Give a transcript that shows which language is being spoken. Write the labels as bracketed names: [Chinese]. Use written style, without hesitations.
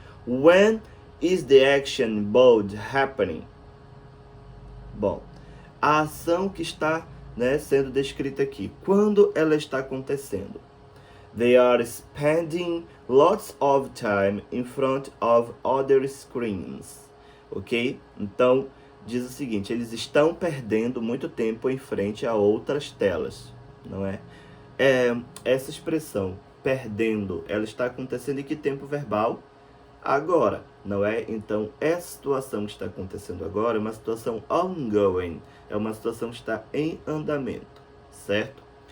[English] When is the action bold happening? [Portuguese] Bom, a ação que está, sendo descrita aqui, quando ela está acontecendo? [English] They are spending lots of time in front of other screens. Ok? [Portuguese] Então, diz o seguinte, eles estão perdendo muito tempo em frente a outras telas, não é? Essa expressão, perdendo, ela está acontecendo em que tempo verbal? Agora, não é? Então, essa situação que está acontecendo agora é uma situação ongoing, é uma situação que está em andamento, certo?